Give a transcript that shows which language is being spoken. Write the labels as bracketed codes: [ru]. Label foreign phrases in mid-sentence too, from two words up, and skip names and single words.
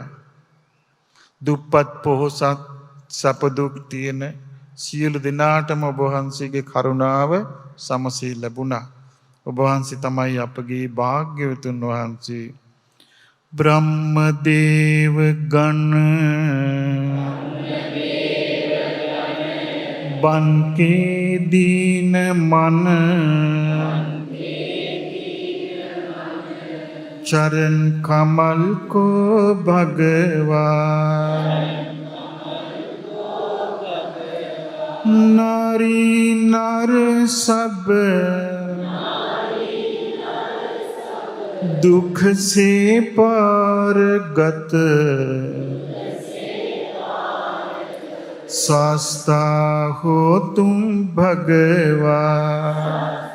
[si] දුප්පත් පොහොසත් සැප දුක් තියෙන සියලු දෙනාටම ඔබ වහන්සේගේ කරුණාව සමසේ ලැබුණා. ඔබ වහන්සේ තමයි අපගේ භාග්‍යවතුන් වහන්සේ. [hi] ब्रह्म देव गण बन्के दीन मन चरण कमल को भगवान। नारी नर सब दुख से पार गत शास्ता हो तुम भगवान।